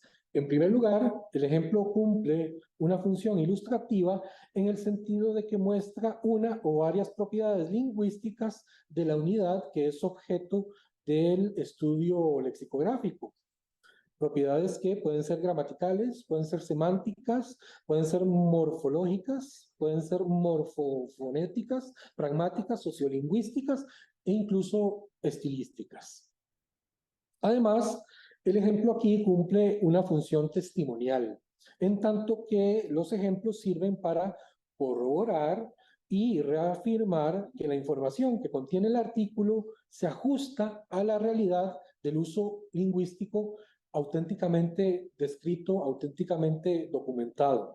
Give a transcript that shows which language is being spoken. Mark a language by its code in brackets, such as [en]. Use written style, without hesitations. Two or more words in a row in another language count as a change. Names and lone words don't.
[es] En primer lugar, el ejemplo cumple una función ilustrativa en el sentido de que muestra una o varias propiedades lingüísticas de la unidad que es objeto del estudio lexicográfico. Propiedades que pueden ser gramaticales, pueden ser semánticas, pueden ser morfológicas, pueden ser morfofonéticas, pragmáticas, sociolingüísticas e incluso estilísticas. Además, el ejemplo aquí cumple una función testimonial, en tanto que los ejemplos sirven para corroborar y reafirmar que la información que contiene el artículo se ajusta a la realidad del uso lingüístico auténticamente descrito, auténticamente documentado.